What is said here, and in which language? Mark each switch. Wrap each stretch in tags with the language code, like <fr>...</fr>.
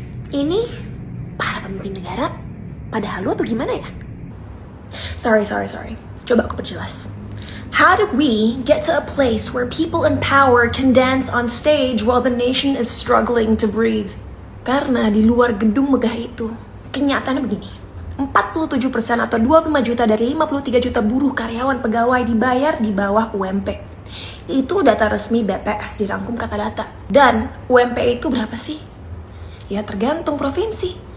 <id>Ini para pemimpin negara pada halu atau gimana ya? Sorry. Coba aku perjelas.</id> <en>How did we get to a place where people in power can dance on stage while the nation is struggling to breathe?</en> <id>Karena di luar gedung megah itu, kenyataannya begini. 47% atau 25 juta dari 53 juta buruh karyawan pegawai dibayar di bawah UMP. Itu data resmi BPS dirangkum kata data. Dan UMP itu berapa sih? Ya tergantung provinsi.</id>